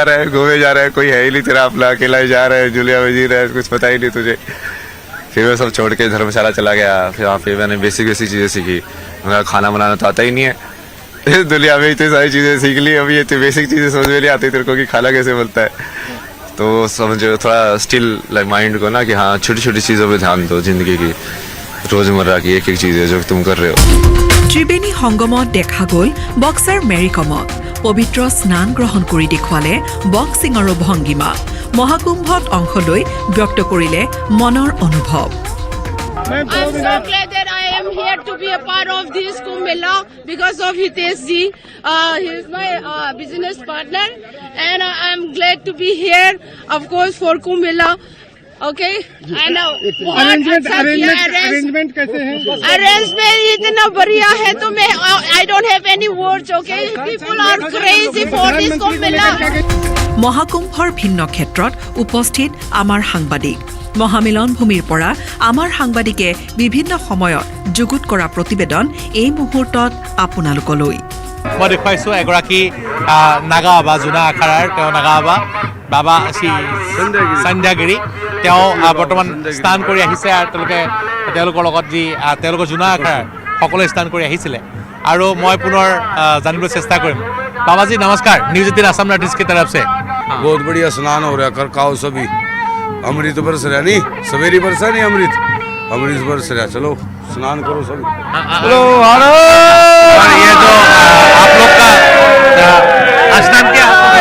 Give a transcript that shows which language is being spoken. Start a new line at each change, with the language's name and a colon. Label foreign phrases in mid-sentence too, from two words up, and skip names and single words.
Hindi: रहा है कोई है ही नहीं तेरा अपना अकेला ही जा रहा है जुलिया में जी रहा है कुछ पता ही नहीं तुझे फिर मैं सब छोड़ के धर्मशाला चला गया फिर वहाँ पे मैंने बेसिक चीज़ें सीखी मेरा खाना बनाना तो आता ही नहीं है दुनिया में इतनी सारी चीज़ें सीख ली अभी ये बेसिक चीज़ें समझ में नहीं आती तेरे को कि खाना कैसे बनता है तो समझो थोड़ा
English: still like mind
Hindi: को ना कि हाँ छोटी छोटी चीज़ों पे ध्यान दो जिंदगी की रोजमर्रा की एक चीज़ है जो तुम कर रहे हो
Assamese: ত্ৰিবেণী সংগমত দেখা গ'ল বক্সাৰ মেৰী কমক পবিত্ৰ স্নান গ্ৰহণ কৰি দেখুৱালে বক্সিঙৰো ভংগীমা মহাকুম্ভত অংশ লৈ ব্যক্ত কৰিলে মনৰ অনুভৱ
English: I'm so glad that I am here to be a part of this Kumbh Mela because of Hitesh ji. He is my business partner, and I'm glad to be here, of course, for Kumbh Mela. Okay, and
Hindi: arrangement कैसे हैं?
English: Arrangement
Hindi: इतना बढ़िया है तो मैं
English: I don't have any words. Okay, people are crazy for this Kumbh Mela.
Assamese: মহাকুম্ভৰ ভিন্ন ক্ষেত্ৰত উপস্থিত আমাৰ সাংবাদিক মহামিলন ভূমিৰ পৰা আমাৰ সাংবাদিকে বিভিন্ন সময়ত যুগুত কৰা প্ৰতিবেদন এই মুহূৰ্তত আপোনালোকলৈ মই দেখুৱাইছোঁ এগৰাকী নাগা বাবা জোনা আখাৰাৰ তেওঁ নাগা বাবা বাবা শ্ৰী সন্ধ্যাগিৰি তেওঁ বৰ্তমান স্নান কৰি আহিছে আৰু তেওঁলোকৰ লগত যি তেওঁলোকৰ জোনা আখাৰাৰ সকলোৱে স্নান কৰি আহিছিলে আৰু মই পুনৰ জানিবলৈ চেষ্টা কৰিম
Hindi: बाबा जी नमस्कार न्यूज़18 असम नॉर्थ ईस्ट की तरफ से बहुत बढ़िया स्नान हो रहा है कर खाओ सभी अमृत बरस रहा नहीं सवेरी बरसा नहीं अमृत बरस रहा चलो स्नान करो सभी चलो ये जो आप लोग का स्नान किया